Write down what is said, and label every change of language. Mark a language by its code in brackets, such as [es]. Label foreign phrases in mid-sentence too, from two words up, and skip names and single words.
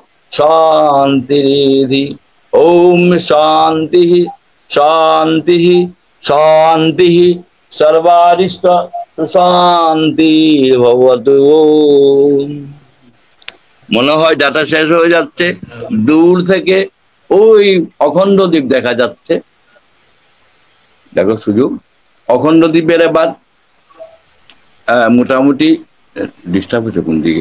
[sa] शांति ओम शांति शांति शांति सर्वारिष्ट शांति भवतु [bn] মনে হয় ডাটা শেষ হয়ে যাচ্ছে দূর থেকে ওই অখণ্ড দ্বীপ দেখা যাচ্ছে দেখো সুযোগ অখণ্ড দ্বীপের এবার মোটামুটি ডিস্টার্ব হচ্ছে কোন দিকে